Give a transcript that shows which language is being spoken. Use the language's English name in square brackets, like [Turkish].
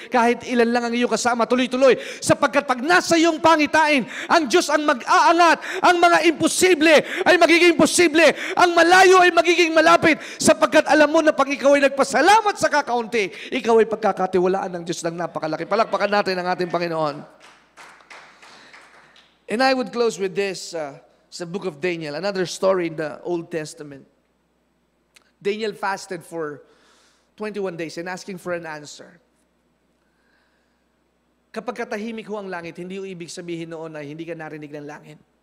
[Filipino] Kahit ilan lang ang iyong kasama, tuloy-tuloy. Sapagkat pag nasa iyong pangitain, ang Diyos ang mag-aangat. Ang mga imposible ay magiging posible. Ang malayo ay magiging malapit. Sapagkat alam mo na pag ikaw ay nagpasalamat sa kakaunti, ikaw ay pagkakatiwalaan ng Diyos ng napakalaki. Palakpakan natin ang ating Panginoon. [English] And I would close with this, sa book of Daniel, another story in the Old Testament. Daniel fasted for 21 days and asking for an answer. [Filipino] Kapag katahimik ho ang langit, hindi ho ibig sabihin noon na hindi ka narinig ng langit.